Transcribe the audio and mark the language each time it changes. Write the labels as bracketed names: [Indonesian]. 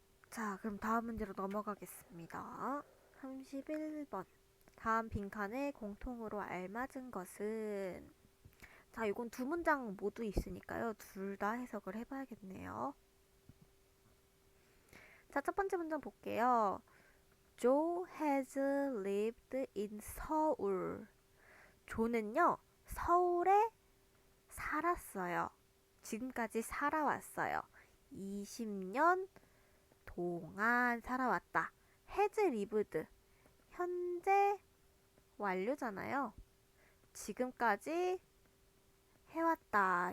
[Korean] 자, 그럼 다음 문제로 넘어가겠습니다. 31번. 다음 빈칸에 공통으로 알맞은 것은 자, 이건 두 문장 모두 있으니까요. 둘 다 해석을 해봐야겠네요. 자, 첫 번째 문장 볼게요. [English] Joe has lived in 서울. [Korean] 조는요, 서울에 살았어요. 지금까지 살아왔어요. 20년 동안 살아왔다. [English] has lived. [Korean] 현재 완료잖아요. 지금까지 해왔다.